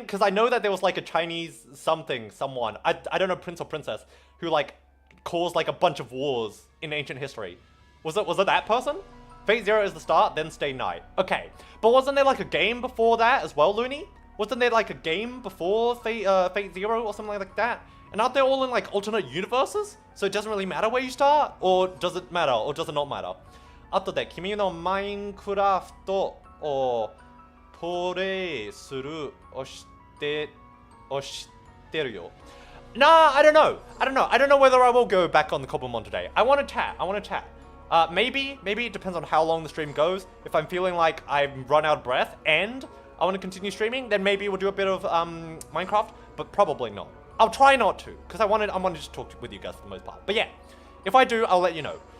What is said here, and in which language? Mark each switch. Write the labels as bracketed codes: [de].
[en] Because I know that there was, like, a Chinese someone. I don't know, prince or princess, who, like, caused, like, a bunch of wars in ancient history. Was it that person? Fate Zero is the start, then Stay Night. Okay, but wasn't there, like, a game before that as well, Looney? Wasn't there, like, a game before Fate Zero or something like that? And aren't they all in, like, alternate universes? So it doesn't really matter where you start? Or does it matter? Or does it not matter? [ja] 後で君のマインクラフトをプレイするをしてるよ. [en] Nah, I don't know. I don't know whether I will go back on the Cobblemon today. I want to chat. Maybe it depends on how long the stream goes. If I'm feeling like I've run out of breath and I want to continue streaming, then maybe we'll do a bit of Minecraft, but probably not. I'll try not to, because I wanted to just talk with you guys for the most part. But yeah, if I do, I'll let you know.